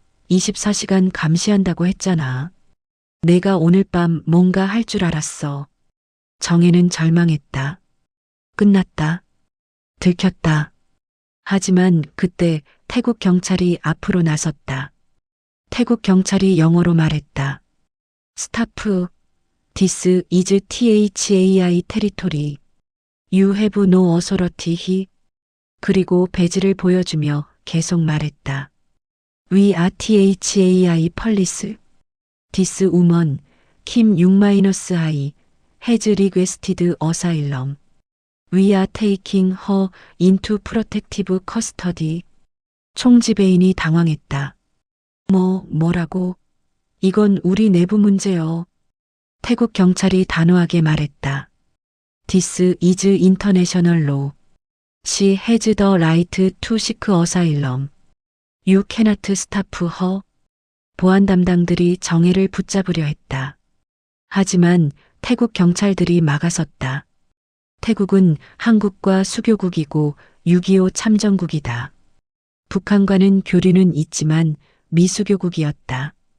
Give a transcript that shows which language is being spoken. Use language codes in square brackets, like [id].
[ko] 24시간 감시한다고 했잖아. 내가 오늘 밤 뭔가 할 줄 알았어. 정혜는 절망했다. 끝났다. 들켰다. 하지만 그때 태국 경찰이 앞으로 나섰다. 태국 경찰이 영어로 말했다. [en] 스타프, This is THAI territory. You have no authority here. [ko] 그리고 배지를 보여주며 계속 말했다. [en] We are THAI police. This woman, Kim 6-I, has requested asylum. We are taking her into protective custody. [ko] 총지배인이 당황했다. 뭐라고? 이건 우리 내부 문제요. 태국 경찰이 단호하게 말했다. [en] This is international law. She has the right to seek asylum. You cannot stop her. [ko] 보안 담당들이 정혜를 붙잡으려 했다. 하지만 태국 경찰들이 막아섰다. 태국은 한국과 수교국이고 6.25 참전국이다. 북한과는 교류는 있지만 미수교국이었다.